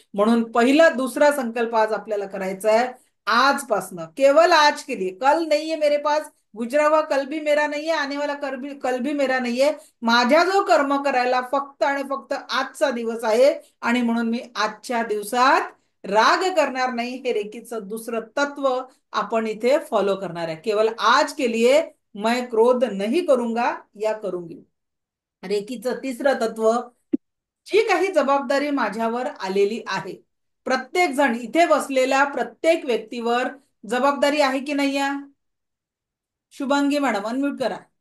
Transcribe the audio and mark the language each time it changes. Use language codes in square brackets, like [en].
[mr] म्हणून पहिला दुसरा संकल्प आज आपल्याला करायचा आहे, आजपासनं, केवळ [hi] आज के लिए, कल नहीं है मेरे पास, गुजरा हुआ कल भी मेरा नहीं है, आने वाला कल भी मेरा नहीं है. [mr] माझ्या जो कर्म करायला फक्त आणि फक्त आजचा दिवस आहे आणि म्हणून मी आजच्या दिवसात राग करणार नाही. हे रेकीचं दुसरं तत्व आपण इथे फॉलो करणार आहे. [hi] केवळ आज के लिए मैं क्रोध नहीं करूंगा या करूंगी. [mr] रेकीचं तिसरं तत्व, जी काही जबाबदारी माझ्यावर आलेली आहे, प्रत्येक जण इथे बसलेल्या प्रत्येक व्यक्तीवर जबाबदारी आहे की नाही आहे? शुभांगी मॅडम अनम्यूट करा.